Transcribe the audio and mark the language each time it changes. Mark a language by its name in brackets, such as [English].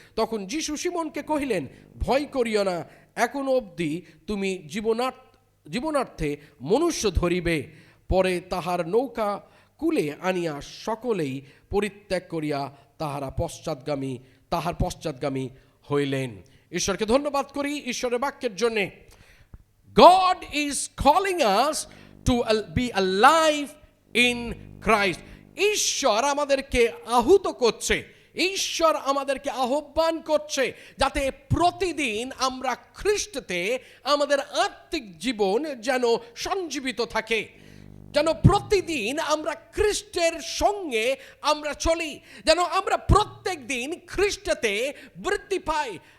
[Bangla] তখন যিশু সিমনকে কহিলেন, ভয় করিও না, এখনো অবধি তুমি জীবনার্থে মনুষ্য ধরিবে। পরে তাহার নৌকা কূলে আনিয়া সকলেই পরিত্যাগ করিয়া তাহার পশ্চাৎগামী হইলেন। ঈশ্বরকে ধন্যবাদ করি ঈশ্বরের বাক্যের জন্যে। [English] God is calling us to be alive in Christ. [Bangla] ঈশ্বর আমাদেরকে আহুত করছে, ঈশ্বর আমাদেরকে আহ্বান করছে যাতে প্রতিদিন আমরা খ্রিস্টতে আমাদের আত্মিক জীবন যেন সঞ্জীবিত থাকে, যেন প্রতিদিন আমরা খ্রিস্টের সঙ্গে আমরা চলি, যেন আমরা প্রত্যেক দিন খ্রিস্টতে বৃদ্ধি পাই।